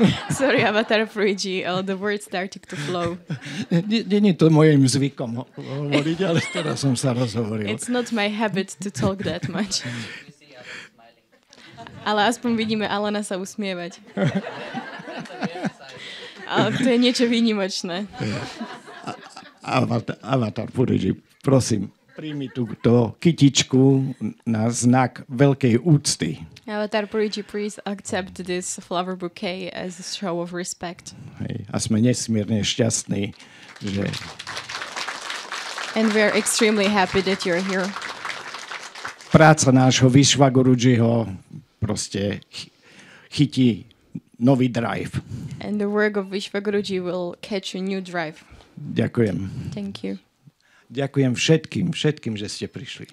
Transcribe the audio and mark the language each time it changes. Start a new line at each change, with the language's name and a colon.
English: Sorry, Avatar Puriji, the words started to flow.
Slovak: Není to mojim zvykom hovoriť, ale teraz som sa rozhovoril.
English: It's not my habit to talk that much.
Slovak: Ale aspoň vidíme Alana sa usmievať. Ale to je niečo výnimočné. Avatar Puriji, prosím, príjmi túto kytičku na znak veľkej úcty.
English: Avatar Puriji, please accept this flower bouquet as a show of respect.
Slovak: Hej, a sme nesmierne šťastní, že...
English: And we are extremely happy that you are here.
Slovak: Práca nášho Vishwaguruji-ho proste chytí nový drive.
English: And the work of Vishwaguruji will catch a new drive.
Slovak: Ďakujem.
English: Thank you.
Slovak: Ďakujem všetkým, že ste prišli.